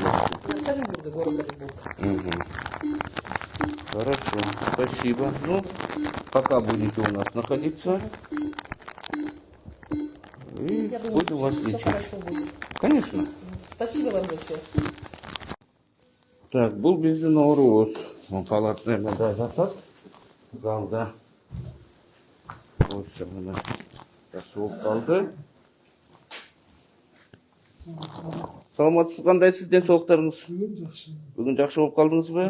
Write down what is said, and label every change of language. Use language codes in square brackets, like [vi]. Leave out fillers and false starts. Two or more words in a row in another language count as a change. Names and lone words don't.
[ru] С Оренбурга, город Оренбург. Мгм. Хорошо, спасибо. Ну, пока будете у нас находиться. И Я думаю, будем вас все лечить. хорошо будет. Конечно. Спасибо вам за все. Так, [kk] бұл біздің ауруыз. Палатный мында жатат. Залда. Осы мына жақсы болып қалды. Саламатсыз, қандайсыз денсаулықтарыңыз? Бүгін жақсы. Бүгін жақсы болып қалдыңыз ба?